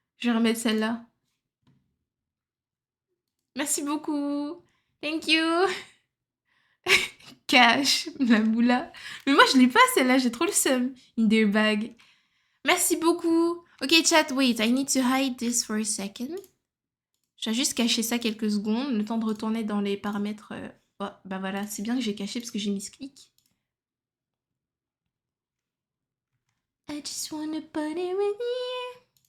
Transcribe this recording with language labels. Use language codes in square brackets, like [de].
[fr] Je vais remettre celle-là. Merci beaucoup. [en] Thank you. [fr] Cash, la moula. Mais moi, je l'ai pas celle-là, j'ai trop le seum. [en] In their bag. [fr] Merci beaucoup. [en] Ok, chat, wait, I need to hide this for a second. [fr] Je vais juste cacher ça quelques secondes, le temps de retourner dans les paramètres. Oh, bah voilà, c'est bien que j'ai caché parce que j'ai mis ce clic. [en] I just wanna party with you.